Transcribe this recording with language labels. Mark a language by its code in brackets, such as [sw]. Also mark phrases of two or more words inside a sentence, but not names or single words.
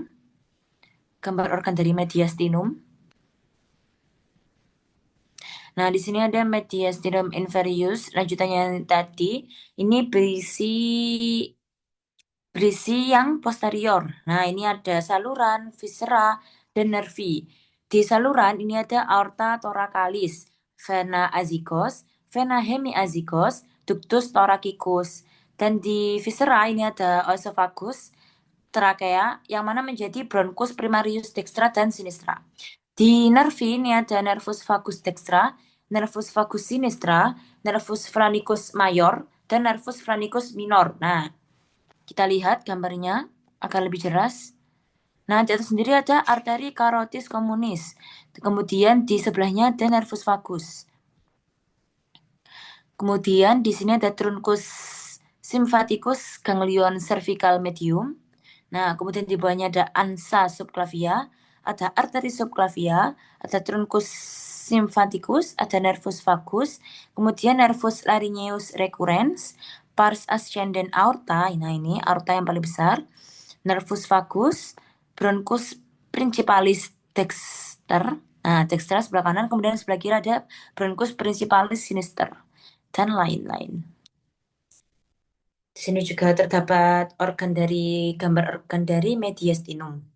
[id] Gambar organ dari mediastinum. Nah, di sini ada [la] mediastinum inferius. [id] Lanjutannya yang tadi. Ini berisi yang posterior. Nah, ini ada saluran, viscera, dan nervi. Di saluran ini ada [la] aorta thoracalis, vena azygos, vena hemiazygos, ductus thoracicus. [id] Dan di viscera ini ada esophagus, trakea, yang mana menjadi [la] bronchus primarius dextra [id] dan sinistra. Di nervi ini ada [la] nervus vagus dextra, nervus vagus sinistra, nervus phrenicus mayor, dan nervus phrenicus minor. [id] Nah, kita lihat gambarnya agar lebih jelas. Nah, di atas sendiri ada arteri [la] carotis communis. [id] Kemudian di sebelahnya ada [la] nervus vagus. [id] Kemudian di sini ada [la] truncus symphaticus ganglion cervical medium. [id] Nah, kemudian di bawahnya ada [la] ansa subclavia, [id] ada arteri [la] subclavia, ada truncus symphaticus, ada nervus vagus, kemudian nervus laryngeus recurrens, pars ascendens aorta. [id] Nah, ini aorta yang paling besar. [la] Nervus vagus, bronchus principalis dexter. [id] Nah, dexter sebelah kanan, kemudian sebelah kiri ada [la] bronchus principalis sinister [id] dan lain-lain. Di sini juga terdapat organ dari gambar organ dari mediastinum.